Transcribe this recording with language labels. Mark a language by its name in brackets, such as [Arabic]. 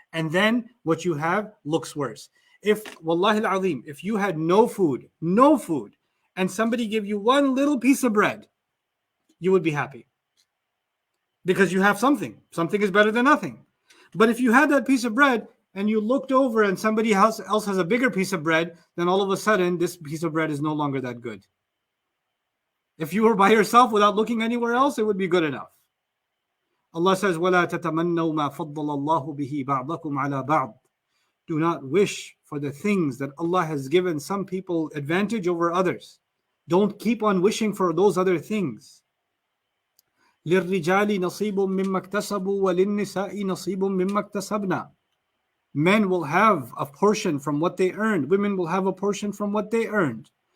[English] And then what you have looks worse. If, wallahi al-azim, if you had no food, and somebody gave you one little piece of bread, you would be happy because you have something. Something is better than nothing. But if you had that piece of bread and you looked over and somebody else has a bigger piece of bread, then all of a sudden this piece of bread is no longer that good. If you were by yourself without looking anywhere else, it would be good enough. Allah says, [Arabic] وَلَا تَتَمَنَّوْا مَا فَضَّلَ اللَّهُ بِهِ بَعْضَكُمْ عَلَى بَعْضٍ. [English] Do not wish for the things that Allah has given some people advantage over others. Don't keep on wishing for those other things. [Arabic] لِلرِّجَالِ نَصِيبٌ مِّمَّا اكْتَسَبُوا وَلِلنِّسَاءِ نَصِيبٌ مِّمَّا اكْتَسَبْنَا. [English] Men will have a portion from what they earned. Women will have a portion from what they earned.